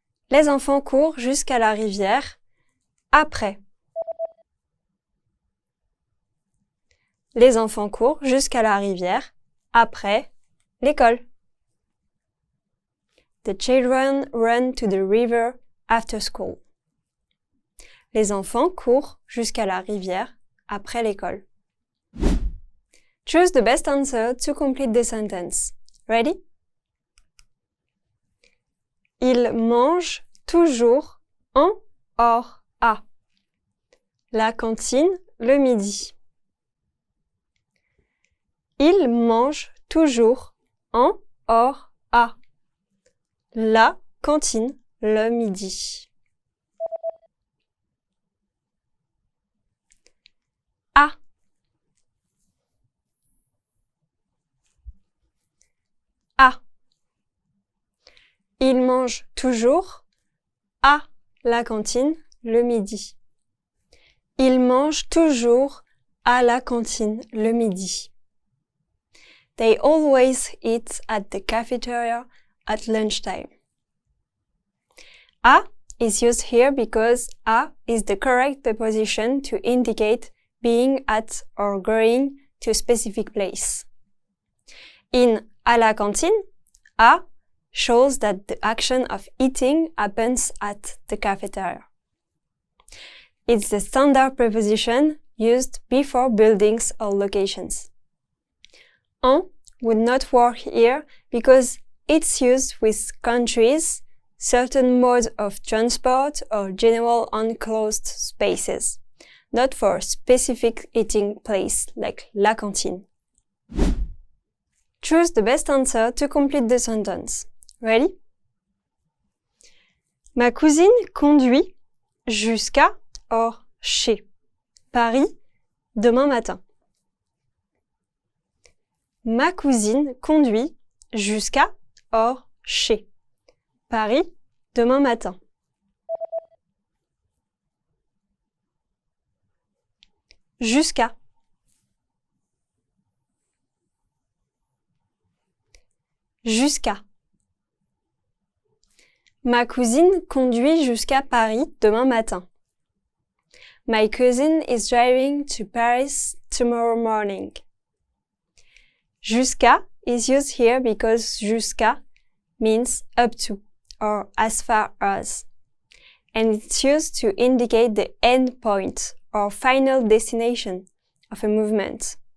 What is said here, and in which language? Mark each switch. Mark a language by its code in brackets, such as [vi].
[fr] Les enfants courent jusqu'à la rivière après. Les enfants courent jusqu'à la rivière après l'école. [en] The children run to the river after school. [fr] Les enfants courent jusqu'à la rivière après l'école. [en] Choose the best answer to complete the sentence. Ready? [fr] Ils mangent toujours en hors à la cantine le midi. Ils mangent toujours en hors à la cantine le midi. À. À. Ils mangent toujours à la cantine le midi. Ils mangent toujours à la cantine le midi. [en] They always eat at the cafeteria at lunchtime. À is used here because à is the correct preposition to indicate being at or going to a specific place. In [fr] à la cantine, [en] à shows that the action of eating happens at the cafeteria. It's the standard preposition used before buildings or locations. En would not work here because it's used with countries, certain modes of transport, or general enclosed spaces, not for a specific eating place like [fr] la cantine. [en] Choose the best answer to complete the sentence. Ready? [fr] Ma cousine conduit jusqu'à or chez Paris demain matin. Ma cousine conduit jusqu'à or chez Paris demain matin. Jusqu'à. Jusqu'à. Ma cousine conduit jusqu'à Paris demain matin. [en] My cousin is driving to Paris tomorrow morning. Jusqu'à is used here because jusqu'à means up to or as far as, and it's used to indicate the end point or final destination of a movement.